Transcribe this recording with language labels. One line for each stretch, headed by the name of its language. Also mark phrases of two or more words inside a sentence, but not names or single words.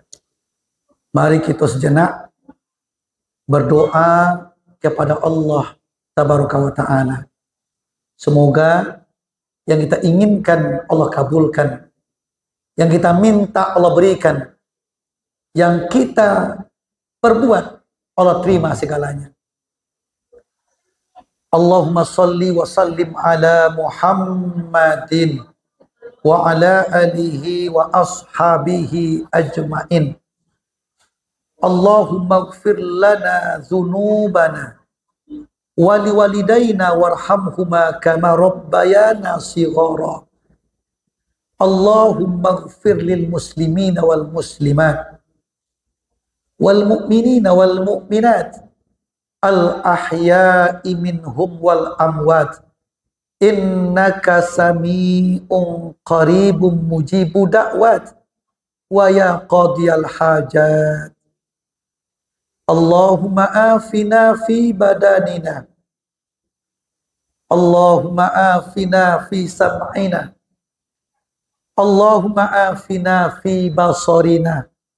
Indonesian: Mari kita sejenak berdoa kepada Allah
Arabic: تبارك وتعالى.
Indonesian: Semoga yang kita inginkan Allah kabulkan. Yang kita minta Allah berikan. Yang kita perbuat Allah terima segalanya.
Arabic: اللهم صل وسلم على محمد وعلى آله وأصحابه أجمعين. اللهم اغفر لنا ذنوبنا ولوالدينا وارحمهما كما ربيانا صغيرا. اللهم اغفر للمسلمين والمسلمات والمؤمنين والمؤمنات الأحياء منهم والأموات إنك سميع قريب مجيب الدعوات ويا قاضي الحاجات. اللهم عافنا في بدننا. اللهم عافنا في سمعنا. اللهم عافنا في بصرنا.